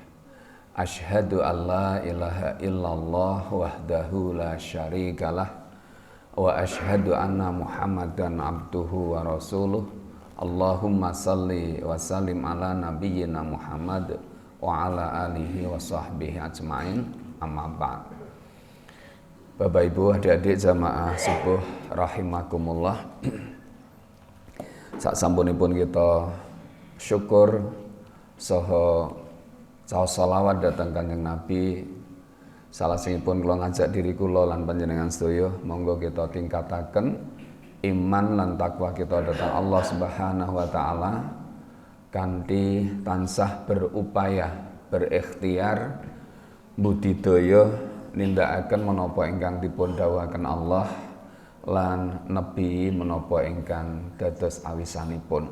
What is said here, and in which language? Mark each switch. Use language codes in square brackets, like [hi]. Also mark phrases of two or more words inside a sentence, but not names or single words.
[ar] أشهد أن لا إله إلا الله وحده لا شريك له وأشهد أن محمدا عبده ورسوله. اللهم صل وسلم على نبينا محمد وعلى آله وصحبه أجمعين. أما بعد. [id] Bapak Ibu, adik-adik jamaah subuh rahimakumullah. [jv] Sak sampunipun kita syukur saha caos sholawat datang Kanjeng Nabi. Salajengipun kula ngajak diri kula lan panjenengan sedaya monggo kita tingkataken iman lan takwa kita dhateng [ar] الله سبحانه وتعالى [jv] kanthi tansah [id] berupaya berikhtiar [jv] budidaya nindakaken menapa ingkang dipun dawuhaken Allah lan nebi menapa ingkang dados awisanipun.